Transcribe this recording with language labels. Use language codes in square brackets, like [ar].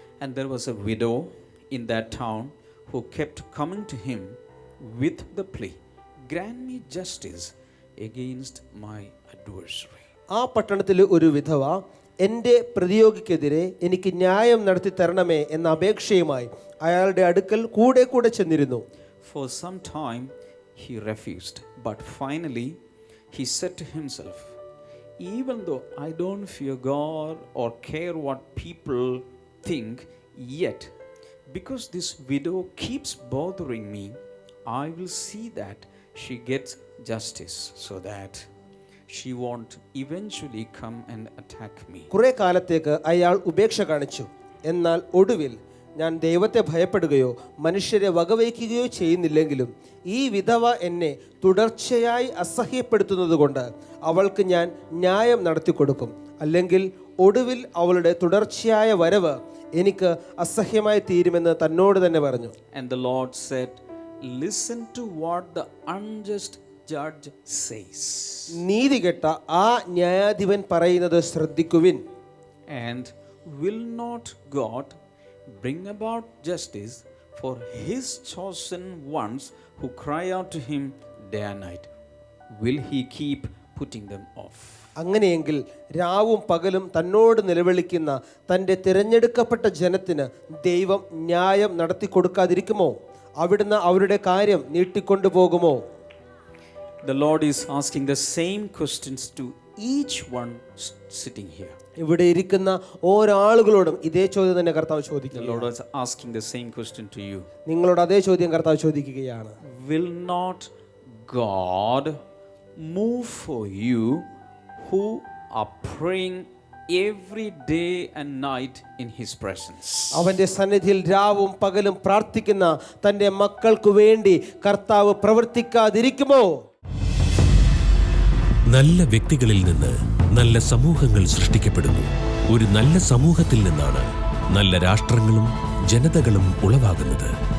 [en] And there was a widow in that town who kept coming to him with the plea, grant me justice against my adversary. [ml] ആ പട്ടണത്തിലെ ഒരു വിധവ എൻ്റെ പ്രതിയോഗിക്കെതിരെ എനിക്ക് ന്യായം നടത്തി തരണമേ എന്ന അപേക്ഷയുമായി അയാളുടെ അടുക്കൽ കൂടെ ചെന്നിരുന്നു. [en] For some time he refused. But finally, he said to himself, even though I don't fear God or care what people think, yet because this widow keeps bothering me, I will see that she gets justice so that she won't eventually come and attack me. [ml] കുറെ കാലത്തേക്ക് അയാൾ ഉപേക്ഷ കാണിച്ചു. എന്നാൽ ഒടുവിൽ ഞാൻ ദൈവത്തെ ഭയപ്പെടുകയോ മനുഷ്യരെ വകവയ്ക്കുകയോ ചെയ്യുന്നില്ലെങ്കിലും ഈ വിധവ എന്നെ തുടർച്ചയായി അസഹ്യപ്പെടുത്തുന്നത് കൊണ്ട് അവൾക്ക് ഞാൻ ന്യായം നടത്തി കൊടുക്കും. അല്ലെങ്കിൽ ഒടുവിൽ അവളുടെ തുടർച്ചയായ വരവ് എനിക്ക് അസഹ്യമായി തീരുമെന്ന് തന്നോട് തന്നെ പറഞ്ഞു. [en] And the Lord said, listen to what the unjust judge says. [ml] നീതികെട്ട ആ ന്യായാധിപൻ പറയുന്നത് ശ്രദ്ധിക്കുവിൻ. [en] And will not God bring about justice for his chosen ones who cry out to him day and night? Will he keep putting them off? [ml] അങ്ങനെയെങ്കിൽ രാവും പകലും തന്നോട് നിലവിളിക്കുന്ന തൻ്റെ തിരഞ്ഞെടുക്കപ്പെട്ട ജനത്തിന് ദൈവം ന്യായം നടത്തി കൊടുക്കാതിരിക്കുമോ? അവിടുന്ന് അവരുടെ കാര്യം നീട്ടിക്കൊണ്ടുപോകുമോ? [en] The Lord is asking the same questions to each one sitting here. [ml] ഇവിടെ ഇരിക്കുന്ന ഓരോളുകളോടും ഇതേ ചോദ്യം തന്നെ കർത്താവ് [en] The [ml] ചോദിക്കുന്നു. [en] Lord is asking the same question to you. [ml] നിങ്ങളോട് അതേ ചോദ്യം കർത്താവ് ചോദിക്കുകയാണ്. [en] Will not God move for you who are praying every day and night in his presence? [ml] അവന്റെ സന്നിധിയിൽ രാവും പകലും പ്രാർത്ഥിക്കുന്ന തൻ്റെ മക്കൾക്ക് വേണ്ടി കർത്താവ് പ്രവർത്തിക്കാതിരിക്കുമോ? നല്ല വ്യക്തികളിൽ നിന്ന് നല്ല സമൂഹങ്ങൾ സൃഷ്ടിക്കപ്പെടുന്നു. ഒരു നല്ല സമൂഹത്തിൽ നിന്നാണ് നല്ല രാഷ്ട്രങ്ങളും ജനതകളും ഉളവാകുന്നത്.